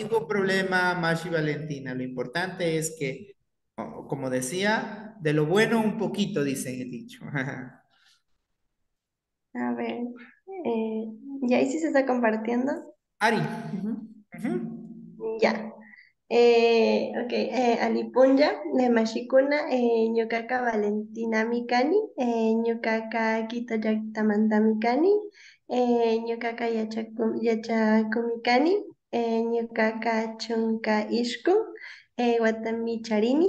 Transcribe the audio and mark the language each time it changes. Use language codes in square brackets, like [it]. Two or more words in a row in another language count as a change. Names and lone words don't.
[es] ningún problema, Mashi Valentina. Lo importante es que, como decía, de lo bueno un poquito, dice el dicho. A ver, eh, ¿y ahí sí se está compartiendo? [qu] Ari. Ujú. Ujú, [es] Ya. [qu] Ok, Alipunya, Mashikuna, Ñuqaqa Valentina Mikani, Ñuqaqa Quito llaqtamanta Mikani, Ñuqaqa Yachakumikani, Kani, Ñuqaqa Chunka Ishkun, Watami Charini,